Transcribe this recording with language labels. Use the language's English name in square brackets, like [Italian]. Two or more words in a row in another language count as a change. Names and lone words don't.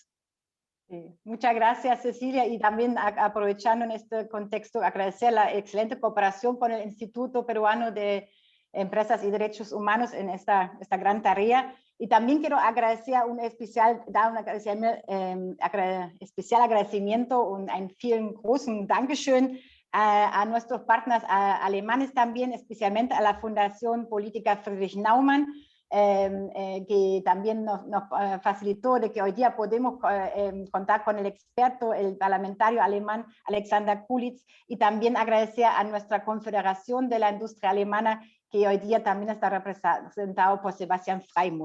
[Spanish] Sí, muchas gracias, Cecilia, y también aprovechando en este contexto, agradecer la excelente cooperación con el Instituto Peruano de Empresas y Derechos Humanos en esta gran tarea. Y también quiero agradecer dar un especial agradecimiento [German] und einen vielen großen Dankeschön [Spanish] a nuestros partners alemanes también, especialmente a la Fundación Política Friedrich Naumann, que también nos facilitó de que hoy día podemos contar con el experto, el parlamentario alemán Alexander Kulitz, y también agradecer a nuestra Confederación de la Industria Alemana, que hoy día también está representado por Sebastian Freimuth.